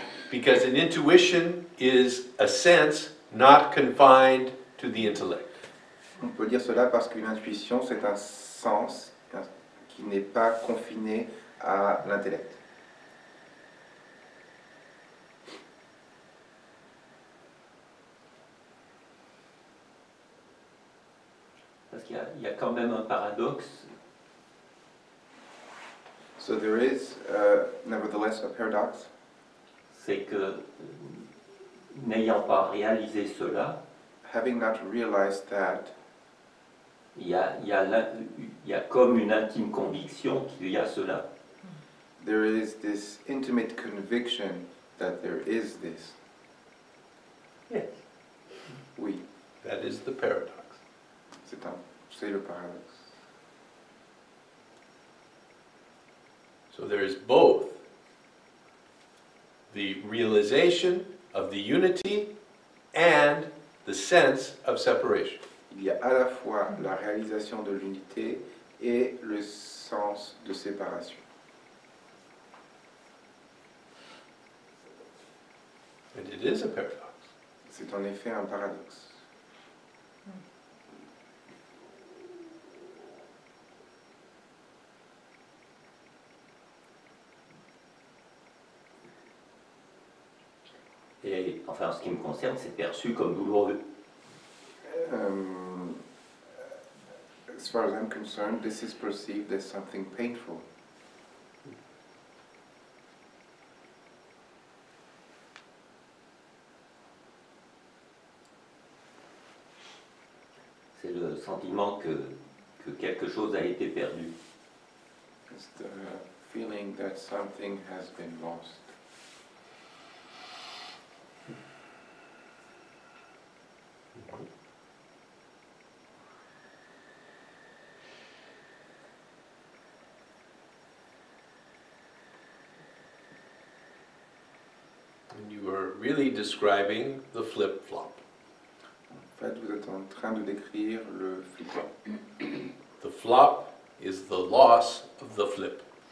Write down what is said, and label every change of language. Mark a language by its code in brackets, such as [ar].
[en] because an intuition is a sense not confined to the intellect. [fr] on peut dire cela parce qu'une intuition, c'est un sens qui n'est pas confiné à l'intellect. Parce qu'il y a quand même un paradoxe. [en] So there is, nevertheless, a paradox. [fr] C'est que n'ayant pas réalisé cela, [en] having not realized that, [fr] il y a comme une intime conviction qu'il y a cela. [en] there is this intimate conviction that there is this. Yes. [fr] Oui, [en] That is the paradox. [fr] c'est le paradoxe. [en] So there is both the realization of the unity and the sense of separation. [fr] Il y a à la fois la réalisation de l'unité et le sens de séparation. [en] And it is a paradox. [fr] C'est en effet un paradoxe. Et enfin, en ce qui me concerne, c'est perçu comme douloureux. [en] As far as I'm concerned, this is perceived as something painful. [fr] C'est le sentiment que quelque chose a été perdu. [en] It's the feeling that something has been lost. And you are really describing the flip-flop. [fr] En fait, vous êtes en train de décrire le flip-flop. [en] The flop is the loss of the flip.